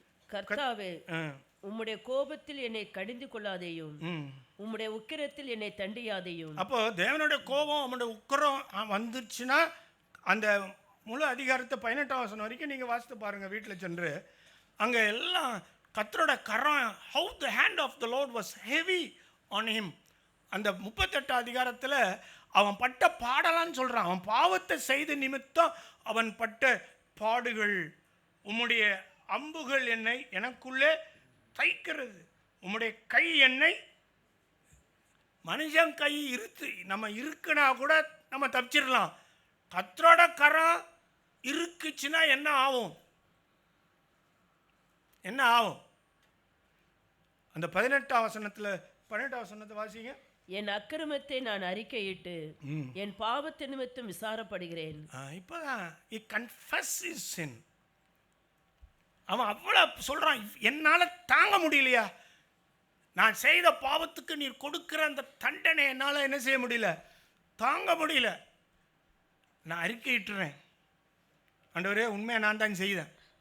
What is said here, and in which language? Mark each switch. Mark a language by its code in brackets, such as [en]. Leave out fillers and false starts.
[ta] கர்த்தாவே, உம்முடைய கோபத்தில் என்னை கடிந்து கொள்ளாதேயும், உம்முடைய உக்கிரத்தில் என்னை தண்டியாதேயும். அப்போ தேவனுடைய கோபம், அவனுடைய உக்கிரம் வந்துச்சுன்னா அந்த முழு அதிகாரத்தை 18ஆம் வசனம் வரைக்கும் நீங்கள் வாசித்து பாருங்கள் வீட்டில் சென்று. அங்கே எல்லாம் கர்த்தரோட கரம், [en] how the hand of the Lord was heavy on him. [ta] அந்த 38ஆம் அதிகாரத்தில் அவன் பட்ட பாடலான்னு சொல்கிறான். அவன் பாவத்தை செய்த நிமித்தம் அவன் பட்ட பாடுகள். உம்முடைய அம்புகள் என்னை எனக்குள்ளே தைக்கிறது, உம்முடைய கை என்னை, மனுஷன் கை நம்ம இருக்குன்னா கூட நம்ம தப்பிச்சிடலாம். கர்த்தரோட கரம் இருக்குச்சுன்னா என்ன ஆகும்? அந்த 18ஆம் வசனத்தை வாசிங்க. என் அக்கிரமத்தை நான் அறிக்கையிட்டு என் பாவத்தை நிமித்தம் விசாரப்படுகிறேன். இப்போதான் [en] he confess his sin. [ta] அவன் அவ்வளோ சொல்கிறான், என்னால் தாங்க முடியலையா, நான் செய்த பாவத்துக்கு நீர் கொடுக்குற அந்த தண்டனை என்னால் என்ன செய்ய முடியல, தாங்க முடியல. நான் அறிக்கையிட்டுறேன், ஆண்டவரே உண்மையை நான் தான் செய்தேன்.